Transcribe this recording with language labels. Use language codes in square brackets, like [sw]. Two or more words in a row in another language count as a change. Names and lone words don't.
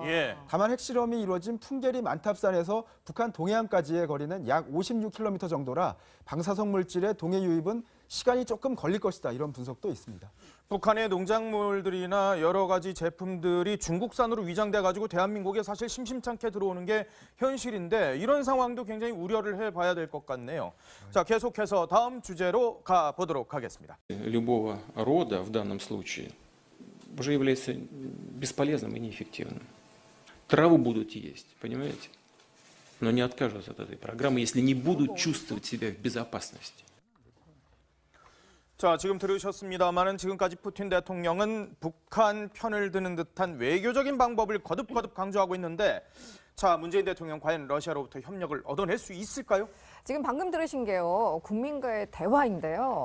[ko] 다만 핵실험이 이루어진 풍계리 만탑산에서 북한 동해안까지의 거리는 약 56km 정도라 방사성 물질의 동해 유입은 시간이 조금 걸릴 것이다 이런 분석도 있습니다. 북한의 농작물들이나 여러 가지 제품들이 중국산으로 위장돼 가지고 대한민국에 사실 심심찮게 들어오는 게 현실인데 이런 상황도 굉장히 우려를 해봐야 될 것 같네요. 자, 계속해서 다음 주제로 가보도록 하겠습니다. [ru] Любого рода в данном случае уже является бесполезным и неэффективным. Траву будут есть, понимаете? Но не откажутся от этой программы, если не будут чувствовать себя в безопасности. [ko] 자, 지금 들으셨습니다마는 지금까지 푸틴 대통령은 북한 편을 드는 듯한 외교적인 방법을 거듭 강조하고 있는데 자, 문재인 대통령 과연 러시아로부터 협력을 얻어낼 수 있을까요? 지금 방금 들으신 게요. 국민과의 대화인데요.